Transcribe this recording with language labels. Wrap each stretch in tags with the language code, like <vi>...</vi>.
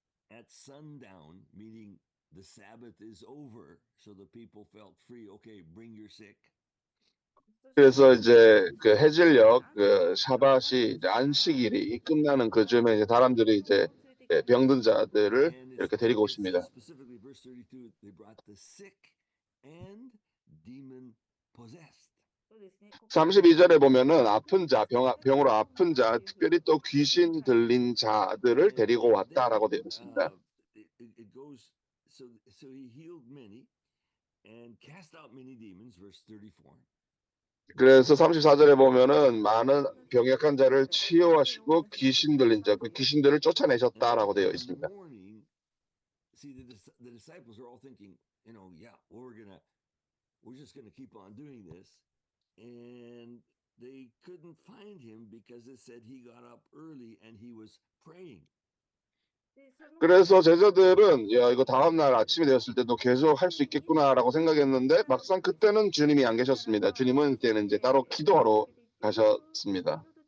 <en>At sundown, meaning the Sabbath is over, so the people felt free. Okay, bring your sick.</en> <ko>그래서 이제 그 해질녘 그 샤밧이 이제 안식일이 끝나는 그 즈음에 이제 사람들이 이제 병든 자들을</ko> <en>And</en> <ko>이렇게 데리고</ko> <en>it says</en> <ko>오십니다.</ko> <en>specifically, verse 32, they brought the sick and demon possessed.</en> <ko>32절에 보면은 아픈 자, 병으로 아픈 자, 특별히 또 귀신 들린 자들을 데리고 왔다라고 되어 있습니다.</ko> <en>It goes, so he healed many and cast out many demons, verse 34.</en> <ko>그래서 34절에 보면은 많은 병약한 자를 치유하시고 귀신 들린 자, 그 귀신들을 쫓아내셨다라고 되어 있습니다.</ko> <en>Morning, see the disciples are all thinking, yeah, we're just gonna keep on doing this, and they couldn't find him because it said he got up early and he was praying.</en> <ko>그래서 제자들은 야 이거 다음 날 아침이 되었을 때도 계속 할 수 있겠구나라고 생각했는데 막상 그때는 주님이 안 계셨습니다. 주님은 그때는 이제 따로 기도하러 가셨습니다.</ko>